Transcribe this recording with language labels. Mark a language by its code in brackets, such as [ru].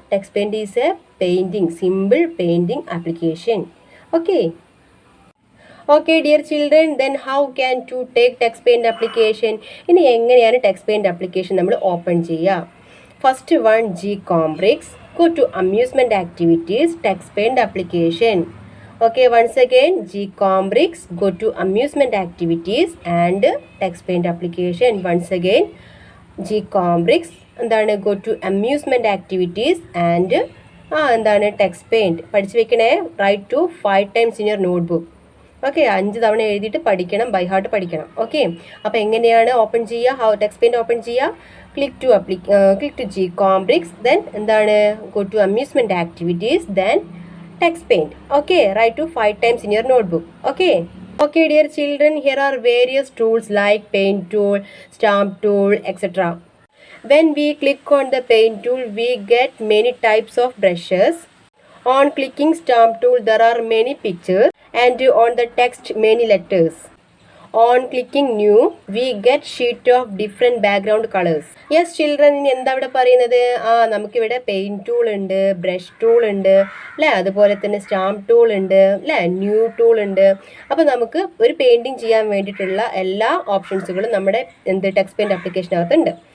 [en] Text paint is a painting, simple painting application. Okay okay dear children, then how can to take text paint application? [ml] ഇനി എങ്ങനെയാണ് text paint application നമ്മൾ open ചെയ്യുക? [en] First one, Gcombricks. Go to amusement activities, text paint application. Okay, once again, Gcombricks. Go to amusement activities and text paint application. Once again, Gcombricks. എന്താണ്? Go to amusement activities and എന്താണ്? text paint. [ml] പഠിച്ചു വെക്കണേ. [en] Write to 5 times in your notebook. [ml] Okay, 5 തവണ എഴുതിയിട്ട് പഠിക്കണം, by heart പഠിക്കണം. Okay, അപ്പോൾ എങ്ങനെയാണ് ഓപ്പൺ ചെയ്യുക? ടെക്സ്റ്റ് പെയിൻറ് ഓപ്പൺ ചെയ്യുക? [en] Click to Gcombricks, then എന്താണ്? Go to amusement activities, then text paint. Okay, write to 5 times in your notebook. Okay dear children, here are various tools like paint tool, stamp tool, etc. When we click on the paint tool, we get many types of brushes. On clicking stamp tool, there are many pictures and on the text many letters. On clicking new, we get sheet of different background colors. Yes children, [ml] ഇനി എന്താ ഇവിടെ പറയുന്നത്? നമുക്കിവിടെ paint tool ഉണ്ട്, brush tool ഉണ്ട് അല്ലേ, അതുപോലെ തന്നെ സ്റ്റാമ്പ് ടൂൾ ഉണ്ട് അല്ലേ, ന്യൂ ടൂൾ ഉണ്ട്. അപ്പോൾ നമുക്ക് ഒരു പെയിൻറ്റിങ് ചെയ്യാൻ വേണ്ടിയിട്ടുള്ള എല്ലാ ഓപ്ഷൻസുകളും നമ്മുടെ ടെക്സ്റ്റ് പെയിൻറ് ആപ്ലിക്കേഷനകത്തുണ്ട്.